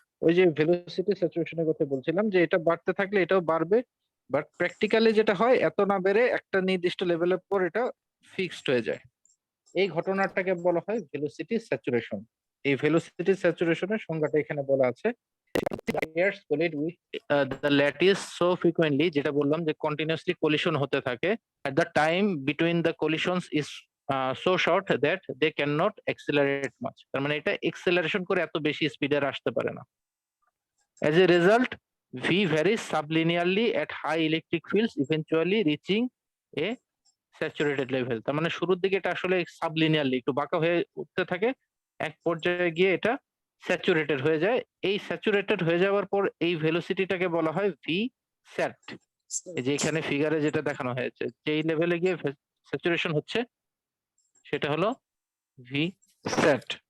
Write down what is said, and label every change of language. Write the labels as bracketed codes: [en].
[bn] ওই যে ভেলোসিটি স্যাচুরেশনের কথা বলছিলাম, যে এটা বাড়তে থাকলে এটাও বাড়বে, বাট প্র্যাকটিক্যালি যেটা হয় এত না বেড়ে একটা নির্দিষ্ট লেভেলের পর এটা ফিক্সড হয়ে যায়। এই ঘটনাটাকে বলা হয় ভেলোসিটি স্যাচুরেশন। এই ভেলোসিটি স্যাচুরেশনের সংজ্ঞাটা এখানে বলা আছে। [en] Players collide with the lattice so frequently, [bn] যেটা বললাম যে কন্টিনিউয়াসলি কোলিশন হতে থাকে, [en] at the time between the collisions is so short that they cannot accelerate much। [bn] তার মানে এটা এক্সেলারেশন করে এত বেশি স্পিডে আসতে পারে না। [en] As a result, v varies sublinearly at high electric fields, eventually reaching a saturated level. [bn] তার মানে শুরুর দিকে এটা আসলে সাবলিনিয়ারলি একটু বাঁকা হয়ে উঠতে থাকে, এক পর্যায়ে গিয়ে এটা স্যাচুরেটেড হয়ে যায়। এই স্যাচুরেটেড হয়ে যাওয়ার পর এই ভেলোসিটিটাকে বলা হয় ভি স্যাট। এই যে এখানে ফিগারে যেটা দেখানো হয়েছে, যেই লেভেলে গিয়ে স্যাচুরেশন হচ্ছে সেটা হলো ভি স্যাট।